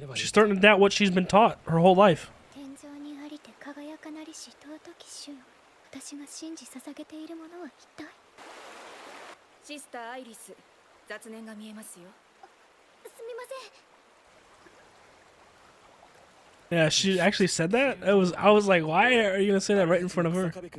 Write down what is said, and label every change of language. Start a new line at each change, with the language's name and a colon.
English: She's starting to doubt what she's been taught her whole life.
Japanese: 輝かなりし尊き主よ、私が信じ捧げているものは一体。シスターアイリス、雑念が見えますよ。すみません。
English: Yeah, she actually said that. I was like, why are you gonna say that right in front of her?